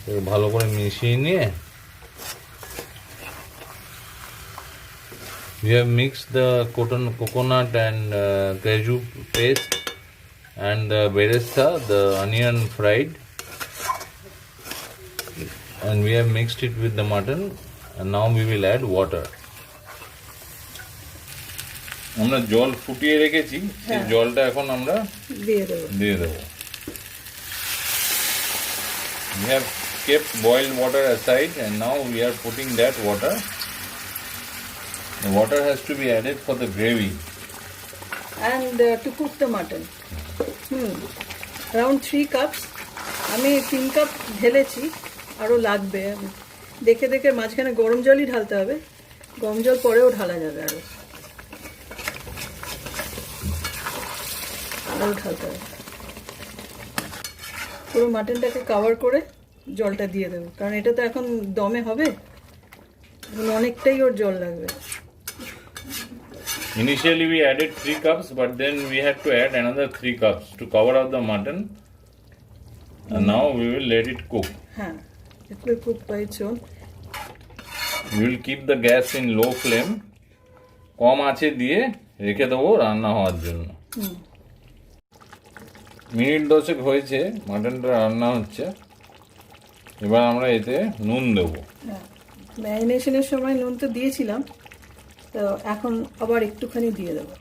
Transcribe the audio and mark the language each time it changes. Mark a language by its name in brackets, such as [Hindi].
[Bangla] ভালো করে মিশিয়ে নিয়ে [English] we have mixed the coconut and cashew paste and the beresta, the onion fried, and we have mixed it with the mutton, and now we will add water. [Bangla] আমরা জল ফুটিয়ে রেখেছি, সেই জলটা এখন আমরা দিয়ে দেবো। [English] We have kept boiled water aside and now we are putting that water. The water has to be added for the gravy. And to cook the mutton. Around 3 cups. [Bangla] আমি 3 কাপ ঢেলেছি, আরও লাগবে। দেখে দেখে মাঝখানে গরম জলই ঢালতে হবে, গরম জল পরেও ঢালা যাবে, আরও ঢালতে হবে। পুরো মাটনটাকে কভার করে জলটা দিয়ে দেবো, কারণ এটা তো এখন দমে হবে, অনেকটাই ওর জল লাগবে। [English] Initially we added 3 cups, but then we had to add another 3 cups to cover up the mutton. And now we will let it cook. It will cook by its own. We will keep the gas in low flame. [Bangla] কম আঁচে দিয়ে রেখে দেবো রান্না হওয়ার জন্য। Minute 10 হয়েছে, মাটনটা রান্না হচ্ছে। এবার আমরা এতে নুন দেবো। ম্যারিনেশনের সময় নুন তো দিয়েছিলাম, তো এখন আবার একটুখানি দিয়ে দেবো।